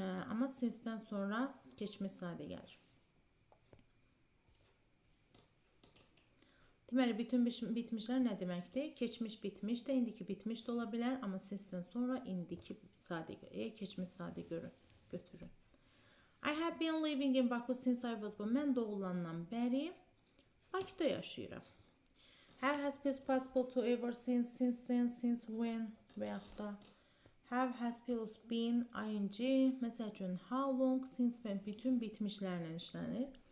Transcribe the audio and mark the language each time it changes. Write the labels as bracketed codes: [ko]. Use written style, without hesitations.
[az] Amma since-dən sonra keçmiş sadə gəlir. Deməli, bütün bitmişlər nə deməkdir? Keçmiş bitmiş də, indiki bitmiş də ola bilər, amma since-dən sonra indiki sadə, keçmiş sadə götürün. [en] I have been living in Baku since I was born. [az] Mən doğulandan bəri Bakıda yaşayıram. Have, has, plus possible to, ever, since, when və yaxud da have, has, plus been, ing, məsəl üçün, how long, since və bütün bitmişlərlə işlənir.